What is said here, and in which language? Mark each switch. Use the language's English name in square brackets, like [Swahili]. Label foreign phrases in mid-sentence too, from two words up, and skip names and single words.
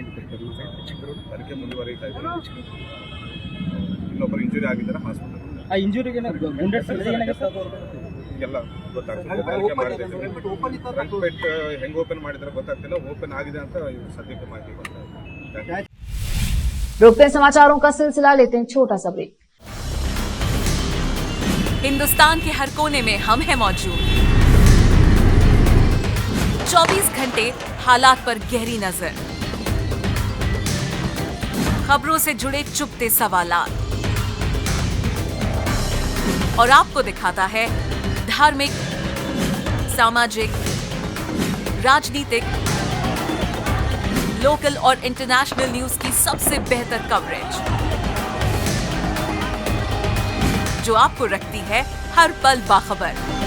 [Kannada] ತನಿಖೆ ಮುಂದುವರಿತಾ ಇದೆ। ಇನ್ನೊಬ್ಬರು ಇಂಜುರಿ ಆಗಿದ್ದಾರೆ, ಹಾಸ್ಪಿಟಲ್ ಎಲ್ಲ ಗೊತ್ತಾಗ್ತದೆ। ತನಿಖೆ ಮಾಡಿದ್ರೆ ಟ್ರಂಕ್ ಪೆಟ್ ಹೆಂಗೆ ಓಪನ್ ಮಾಡಿದ್ರೆ ಗೊತ್ತಾಗ್ತಿಲ್ಲ, ಓಪನ್ ಆಗಿದೆ ಅಂತ ಸದ್ಯಕ್ಕೆ ಮಾಹಿತಿ ಗೊತ್ತಾಗ್ತದೆ। [Hindi] रोकते हैं समाचारों का सिलसिला, लेते हैं छोटा सा ब्रेक। हिंदुस्तान के हर कोने में हम हैं मौजूद। 24 घंटे हालात पर गहरी नजर, खबरों से जुड़े चुपते सवालात, और आपको दिखाता है धार्मिक, सामाजिक, राजनीतिक, लोकल और [English] international news [Hindi] की सबसे बेहतर कवरेज, जो आपको रखती है हर पल बाखबर।